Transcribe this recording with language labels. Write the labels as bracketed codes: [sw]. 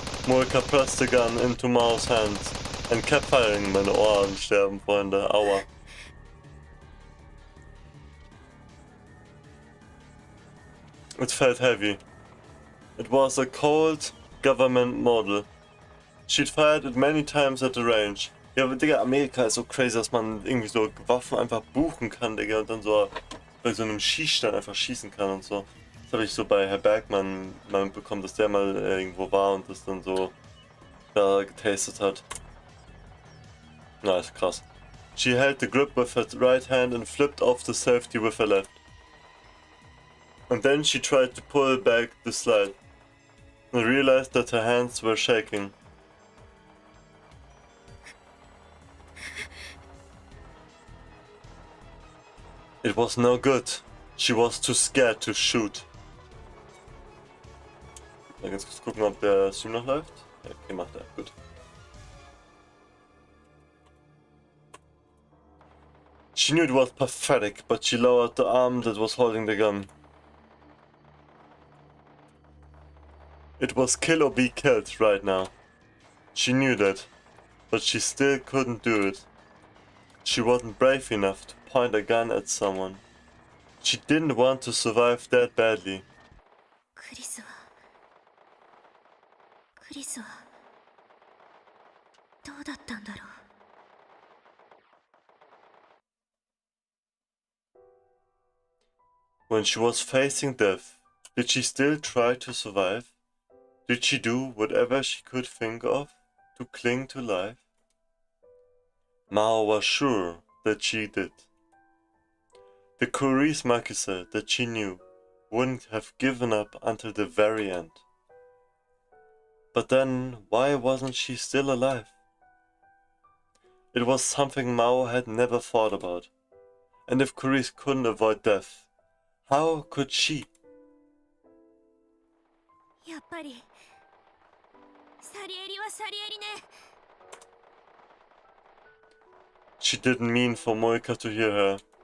[en] Moika pressed the gun into Mao's hands and kept firing. [de] Meine Ohren sterben, Freunde. Aua. [en] It felt heavy. It was a cold government model. She'd fired it many times at the range. [de] Ja, aber Digga, Amerika ist so crazy, dass man irgendwie so Waffen einfach buchen kann, Digga, und dann so bei so einem Schießstand einfach schießen kann und so. Das habe ich so bei Herr Bergmann mal mitbekommen, dass der mal irgendwo war und das dann so da getastet hat. Na, ist krass. [en] She held the grip with her right hand and flipped off the safety with her left. And then she tried to pull back the slide and realized that her hands were shaking. It was no good. She was too scared to shoot. [de] Mal ganz kurz gucken, ob der Stream noch läuft. Ja, okay, macht er. Gut. [en] She knew it was pathetic, but she lowered the arm that was holding the gun. It was kill or be killed right now. She knew that, but she still couldn't do it. She wasn't brave enough to point a gun at someone. She didn't want to survive that badly. [ja] クリスはどうだったんだろう。 [en] When she was facing death, did she still try to survive? Did she do whatever she could think of to cling to life? Mao was sure that she did. The Curious Makise that she knew wouldn't have given up until the very end. But then, why wasn't she still alive? It was something Mao had never thought about. And if Curious couldn't avoid death, how could she? [ja] やっぱりサリエリはサリエリね。 [en] She didn't mean for Moika to hear her.